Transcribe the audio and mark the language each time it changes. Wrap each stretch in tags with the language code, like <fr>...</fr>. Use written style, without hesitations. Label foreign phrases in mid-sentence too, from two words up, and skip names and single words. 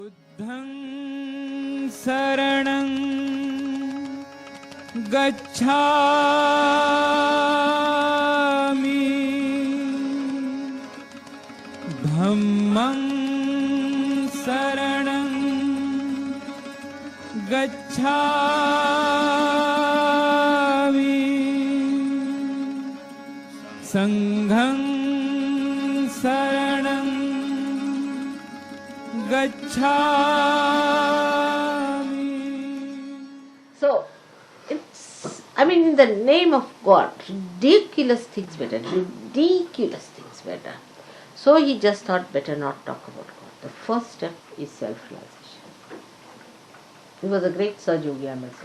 <pi>बुद्धं शरणं गच्छामि धम्मं शरणं गच्छामि संघं शरणं gacchami.</pi> <en>So, it's, in the name of God, ridiculous things were done, ridiculous things were done. So he just thought better not talk about God. The first step is self-realization. He was a great Saj Yogi, I must say.</en>